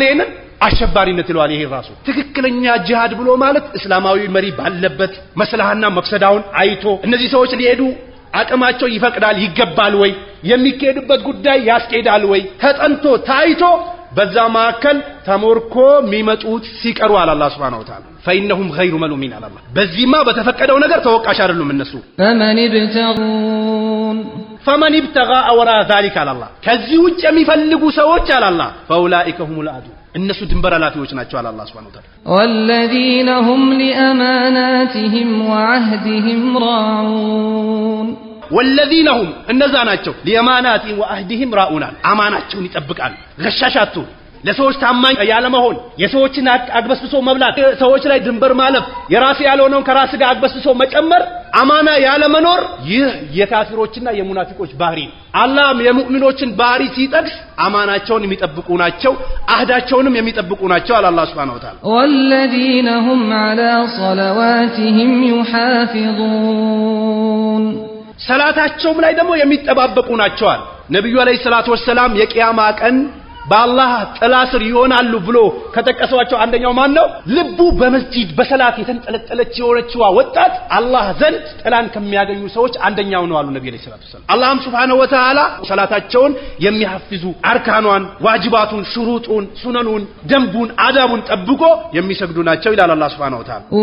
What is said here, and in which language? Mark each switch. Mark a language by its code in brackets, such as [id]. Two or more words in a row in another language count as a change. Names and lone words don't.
[am] ይሄንን አሸባሪነት ይለዋል። ይሄ ራሱ ትክክለኛ ጂሃድ ብሎ ማለት እስላማዊ መሪ ባለበት መስላህና መፍሰዳውን አይቶ እነዚህ ሰዎች ሊሄዱ አቅማቸው ይፈቅዳል ይገባል ወይ፣ የሚካሄድበት ጉዳይ ያስኬዳል ወይ ተጠንቶ ታይቶ በዛ ማከል ተሞርኮ የሚመጡት ሲቀሩ አለ አላህ [ar] سبحانه وتعالى فإنهم غير ملومين على الله። [am] በዚህማ በተፈቀደው ነገር ተወቃሽ አይደሉም እነሱ። [ar] فمن ابتغى وراء ذلك على الله [am] ከዚህ ውጭ የሚፈልጉ ሰዎች አለ አላህ [ar] فأولئك هم العادون [am] እነሱ ድንበር አላፊዎች ናቸው አለ አላህ [ar] سبحانه وتعالى። والذين هم لأماناتهم وعهدهم راعون والذين هم [am] እነዛ ናቸው [ar] لأماناتهم وعهدهم راعون [am] አማናቸውን ይጠብቃሉ። ገሻሻቱ ለሰዎች ታማኝ ያለ መሆን፣ የሰዎችን አግበስብሶ መብላት፣ ሰዎች ላይ ድንበር ማለፍ፣ የራስ ያልሆነውን ከራስ ጋር አግበስብሶ መጨመር፣ አማና ያለ መኖር፣ ይህ የካፊሮችና የሙናፊቆች ባህሪ ነው። አላህ የሙእሚኖችን ባህሪ ሲጠቅስ አማናቸውን የሚጠብቁ ናቸው፣ አህዳቸውንም የሚጠብቁ ናቸው አለ አላህ [ar] سبحانه وتعالى። والذين هم على صلواتهم يحافظون [am] ሰላታቸውም ላይ ደግሞ የሚጠባበቁ ናቸዋል። ነብዩ [ar] عليه الصلاة والسلام [am] የቂያማ ቀን በአላህ ጥላ ስር ይሆናሉ ብሎ ከተቀሰዋቸው አንደኛው ማን ነው? ልቡ በመስጂድ በሰላት የተንጠለጠለች የሆነችዋ ወጣት አላህ ዘንድ ጥላን ከሚያገኙ ሰዎች አንደኛው ነው አሉ ነብዩ [ar] عليه الصلاة والسلام። [am] አላህም [ar] سبحانه وتعالى [am] ሰላታቸውን የሚያፍዙ አርካኗን፣ ዋጅባቱን፣ ሹሩጡን፣ ሱነኑን፣ ደንቡን፣ አዳቡን ጠብቆ የሚሰግዱ ናቸው ይላል አላህ [ar] سبحانه وتعالى።